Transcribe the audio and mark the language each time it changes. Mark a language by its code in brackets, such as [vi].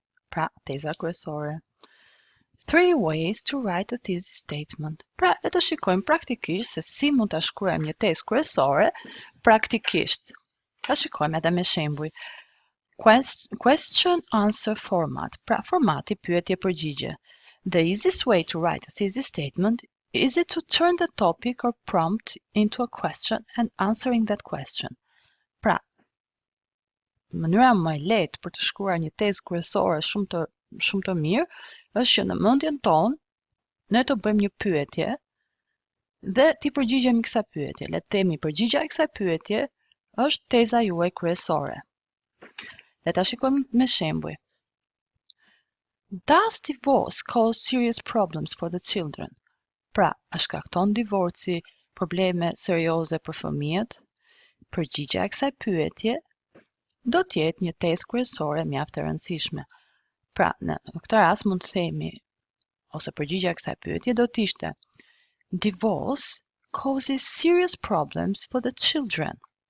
[sq] Pra, teza kryesore. [en] 3 ways to write a thesis statement. [sq] Pra, le të shikojmë praktikisht se si mund ta shkruajmë një tezë kryesore praktikisht. Pra shikojmë edhe me shembuj. [en] Question answer format. [sq] Pra, formati pyetje përgjigje. [en] The easiest way to write a thesis statement is it to turn the topic or prompt into a question and answering that question. [sq] Pra, mënyra më e lehtë për të shkruar një tezë kryesore shumë të mirë është që në mendjen tonë ne të bëjmë një pyetje dhe ti përgjigjemi kësaj pyetje. Le të themi përgjigja e kësaj pyetje është teza juaj kryesore. Le ta shikojmë me shembuj. [en] Does divorce cause serious problems for the children? [sq] Pra, a shkakton divorci probleme serioze për fëmijët? Përgjigja e kësaj pyetje do të jetë një tezë kryesore mjaft e rëndësishme. Pra, në këtë rast mund të themi, ose përgjigja e kësaj pyetje do të ishte [en] Divorce causes serious problems for the children.